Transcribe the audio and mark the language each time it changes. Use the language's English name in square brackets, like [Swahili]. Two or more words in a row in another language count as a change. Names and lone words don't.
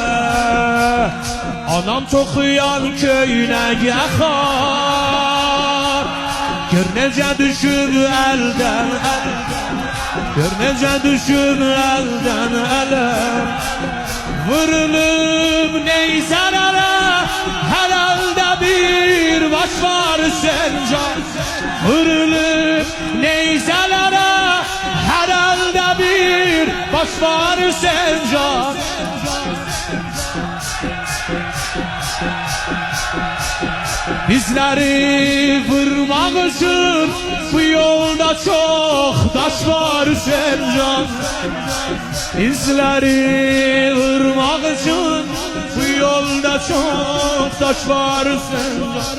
[Azerbaijani] Anam toxuyan köynək yaxar, gör necə düşüb əldən ələ, gör necə düşüb əldən ələ. Vurulub neyzələrə, hər əldə bir baş var Sencan. Vurulub neyzələrə, hər əldə bir baş var Sencan. [Turkish] Bizleri vurmak için bu yolda çok taş var Sencan. Bizleri vurmak için bu yolda çok taş var Sencan.